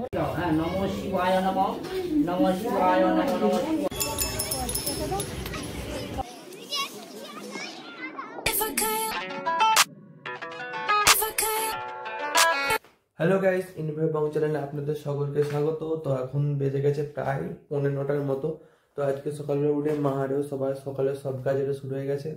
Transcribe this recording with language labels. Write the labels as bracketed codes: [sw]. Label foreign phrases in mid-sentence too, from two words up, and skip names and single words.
[sa] হ্যাঁ নমঃ শিবায় নমঃ, নমঃ শিবায় নমঃ, নমঃ শিবায়। [en] hello guys, [bn] ইনভে বং চ্যানেলে আপনাদের সকলকে স্বাগত। তো এখন বেজে গেছে প্রায় 9:45 মতো। তো আজকে সকালবেলা উঠে মা আরেও সবাই সকালে সব কাজেরও শুরু হয়ে গেছে।